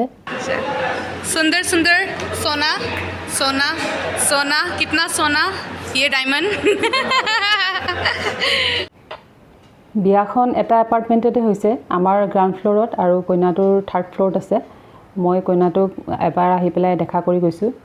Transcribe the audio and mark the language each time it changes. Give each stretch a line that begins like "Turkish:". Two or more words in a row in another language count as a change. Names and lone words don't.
Hindi: सुंदर सुंदर सोना सोना सोना कितना सोना ये डायमंड
Assamese: বিয়াখন এটা এপাৰ্টমেণ্টতে হৈছে আমাৰ
English: ground floorত
Assamese: আৰু কইনাটোৰ
English: third floorত
Assamese: আছে মই কইনাটোক এবাৰ আহি পেলাই দেখা কৰি গৈছো